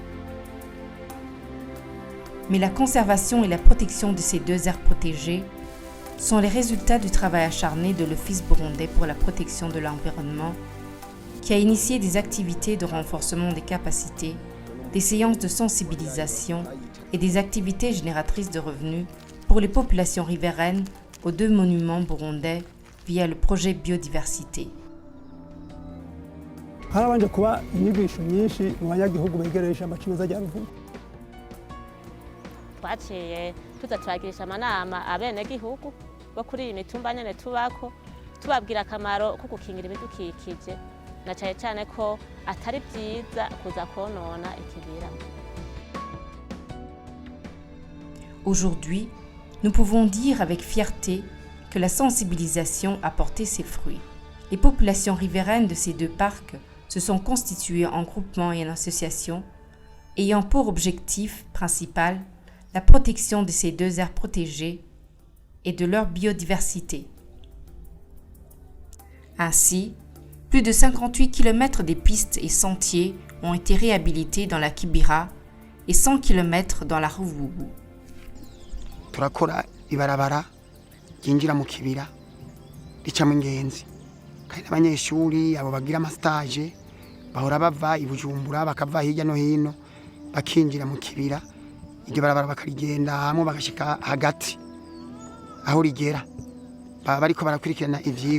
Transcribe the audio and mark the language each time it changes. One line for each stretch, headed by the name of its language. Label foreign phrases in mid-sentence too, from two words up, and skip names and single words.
French: Mais la conservation et la protection de ces deux aires protégées sont les résultats du travail acharné de l'Office burundais pour la protection de l'environnement, qui a initié des activités de renforcement des capacités, des séances de sensibilisation et des activités génératrices de revenus pour les populations riveraines aux deux monuments burundais via le projet Biodiversité.
Rundi: harabanje kuba inyigisho nyinshi mu banyagihugu begereye ishyamba cimeza rya Ruvubu. Twaciye tuza turagirisha amanama abenegihugu bo kuri iyi mitumba nyene tubako tubabwira akamaro ko gukingira ibidukikije na cane cane ko atari vyiza kuza konona ikibira.
French: Aujourd'hui, nous pouvons dire avec fierté que la sensibilisation a porté ses fruits. Les populations riveraines de ces deux parcs se sont constituées en groupements et en associations, ayant pour objectif principal la protection de ces deux aires protégées et de leur biodiversité. Ainsi, plus de 58 km des pistes et sentiers ont été réhabilités dans la Kibira et 100 km dans la Ruvubu.
Rundi: Turakora ibarabara ryinjira mu kibira ricamo ingenzi kandi abanyeshuri abo bagira amastage bahora bava i Bujumbura bakava hirya no hino bakinjira mu kibira iryo barabara bakarigenda hamwe bagashika hagati aho rigera baba bariko barakurikirana ivyigwa.